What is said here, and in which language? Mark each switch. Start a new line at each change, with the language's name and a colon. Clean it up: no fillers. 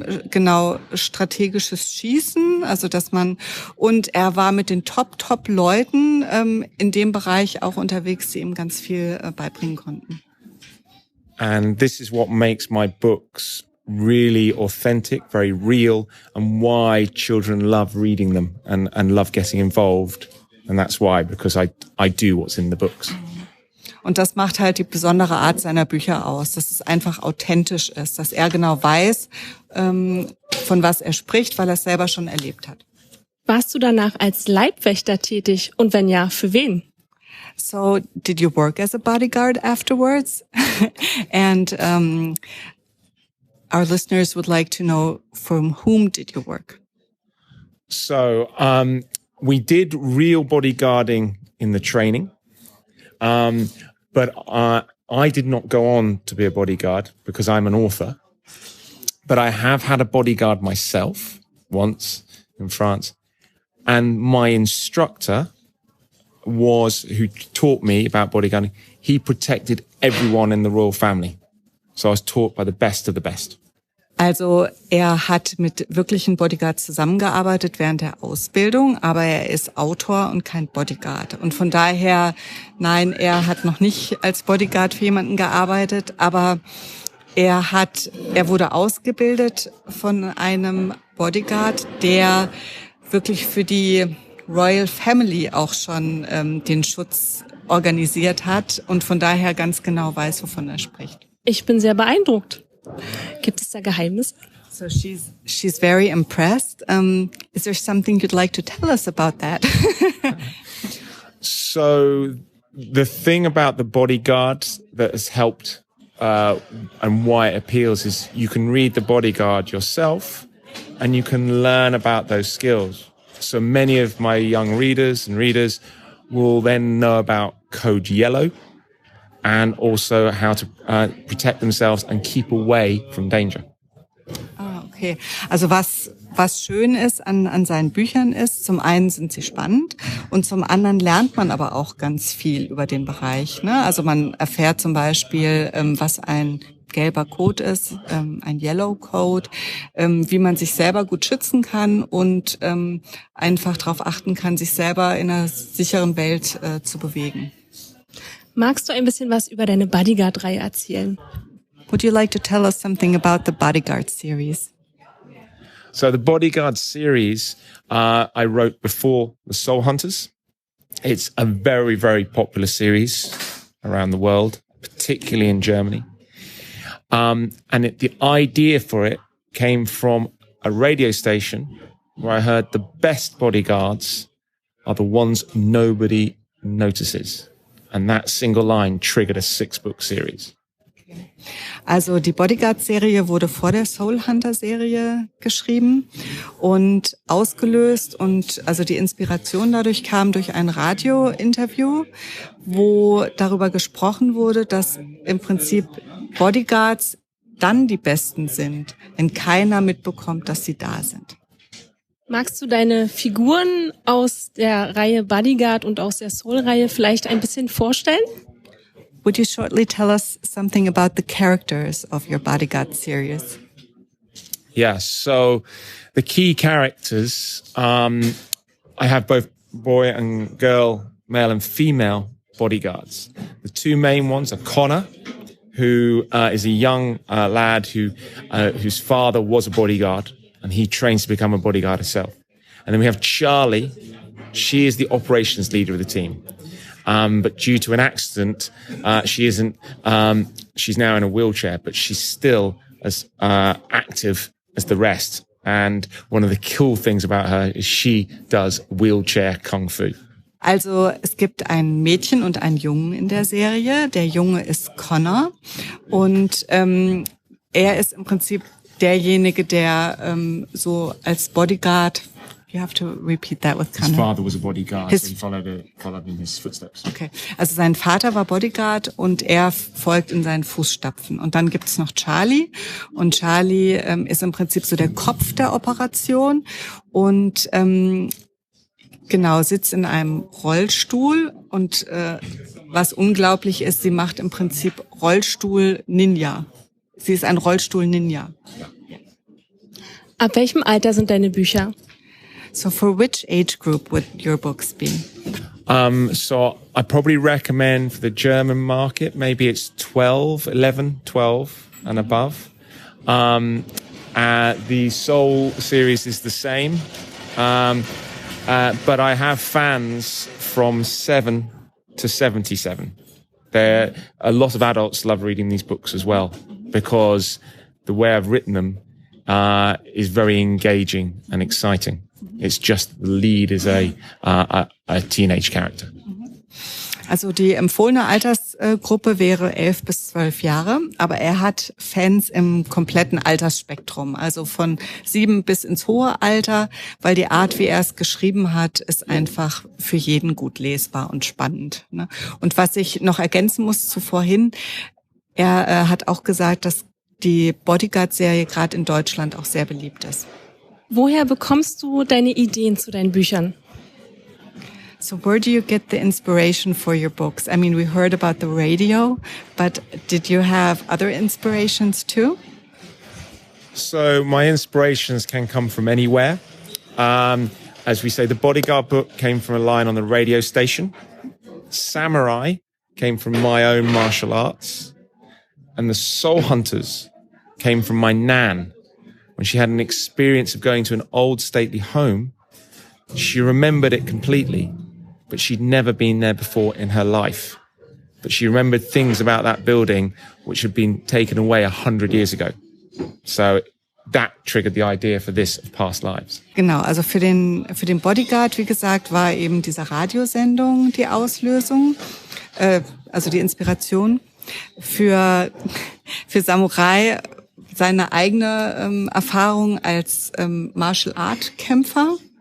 German: genau strategisches Schießen, also und er war mit den Top-Leuten in dem Bereich auch unterwegs, die ihm ganz viel beibringen konnten.
English: And this is what makes my books really authentic, very real, and why children love reading them and love getting involved. And that's why, because I do what's in the books.
German: Und das macht halt die besondere Art seiner Bücher aus, dass es einfach authentisch ist, dass er genau weiß, von was er spricht, weil er es selber schon erlebt hat. Warst du danach als Leibwächter tätig? Und wenn ja, für wen?
English: So, did you work as a bodyguard afterwards? And our listeners would like to know, from whom did you work? So, we did real bodyguarding in the training. But I did not go on to be a bodyguard because I'm an author. But I have had a bodyguard myself once in France. And my instructor who taught me about bodyguarding, he protected everyone in the royal family. So I was taught by the best of the best.
German: Also er hat mit wirklichen Bodyguards zusammengearbeitet während der Ausbildung, aber er ist Autor und kein Bodyguard. Und von daher, nein, er hat noch nicht als Bodyguard für jemanden gearbeitet, aber er wurde ausgebildet von einem Bodyguard, der wirklich für die Royal Family auch schon den Schutz organisiert hat und von daher ganz genau weiß, wovon er spricht. Ich bin sehr beeindruckt. Gibt es da Geheimnisse?
English: So she's very impressed. Is there something you'd like to tell us about that? So the thing about the bodyguard that has helped and why it appeals is you can read the bodyguard yourself and you can learn about those skills. So many of my young readers will then know about Code Yellow and also how to protect themselves and keep away from danger. Ah, okay.
German: Also was schön ist an seinen Büchern ist, zum einen sind sie spannend und zum anderen lernt man aber auch ganz viel über den Bereich, ne? Also man erfährt zum Beispiel, was ein gelber Code ist, ein Yellow Code, wie man sich selber gut schützen kann und einfach darauf achten kann, sich selber in einer sicheren Welt zu bewegen. Magst du ein bisschen was über deine Bodyguard-Reihe erzählen?
English: Would you like to tell us something about the Bodyguard series? So the Bodyguard series I wrote before the Soul Hunters. It's a very, very popular series around the world, particularly in Germany. The idea for it came from a radio station where I heard the best bodyguards are the ones nobody notices. And that single line triggered a 6-book series.
German: Also die Bodyguard-Serie wurde vor der Soul Hunter-Serie geschrieben und ausgelöst und also die Inspiration dadurch kam durch ein Radio-Interview, wo darüber gesprochen wurde, dass im Prinzip Bodyguards dann die Besten sind, wenn keiner mitbekommt, dass sie da sind. Magst du deine Figuren aus der Reihe Bodyguard und aus der Soul-Reihe vielleicht ein bisschen vorstellen?
English: Would you shortly tell us something about the characters of your Bodyguard series? Yeah, so the key characters, I have both boy and girl, male and female bodyguards. The two main ones are Connor, who is a young lad whose father was a bodyguard, and he trains to become a bodyguard herself. And then we have Charlie. She is the operations leader of the team. But due to an accident, she isn't, she's now in a wheelchair, but she's still as active as the rest. And one of the cool things about her is she does wheelchair Kung Fu.
German: Also es gibt ein Mädchen und einen Jungen in der Serie. Der Junge ist Connor und er ist im Prinzip derjenige, der so als Bodyguard.
English: You have to repeat that with Connor. His father was a bodyguard, so he followed in his footsteps.
German: Okay, also sein Vater war Bodyguard und er folgt in seinen Fußstapfen. Und dann gibt's noch Charlie und Charlie ist im Prinzip so der Kopf der Operation und genau sitzt in einem Rollstuhl und was unglaublich ist, sie macht im Prinzip Rollstuhl-Ninja. Sie ist ein Rollstuhl-Ninja. Ab welchem Alter sind deine Bücher?
English: So for which age group would your books be? So I probably recommend for the German market, maybe it's 11, 12 and above. The Soul series is the same. But I have fans from 7 to 77. A lot of adults love reading these books as well because the way I've written them is very engaging and exciting. It's just the lead is a teenage character.
German: Also die empfohlene Altersgruppe wäre 11 bis 12 Jahre, aber er hat Fans im kompletten Altersspektrum, also von 7 bis ins hohe Alter, weil die Art, wie er es geschrieben hat, ist einfach für jeden gut lesbar und spannend. Ne? Und was ich noch ergänzen muss zu vorhin, er hat auch gesagt, dass die Bodyguard-Serie gerade in Deutschland auch sehr beliebt ist. Woher bekommst du deine Ideen zu deinen Büchern?
English: So where do you get the inspiration for your books? I mean, we heard about the radio, but did you have other inspirations too? So my inspirations can come from anywhere. As we say, the Bodyguard book came from a line on the radio station. Samurai came from my own martial arts. And the Soul Hunters came from my nan. When she had an experience of going to an old stately home, she remembered it completely, but she'd never been there before in her life. But she remembered things about that building which had been taken away 100 years ago. So that triggered the idea for this of past lives.
German: Genau, also für den Bodyguard, wie gesagt, war eben diese Radiosendung die Auslösung, also die Inspiration. Für Samurai seine eigene Erfahrung als Martial Art Kämpfer.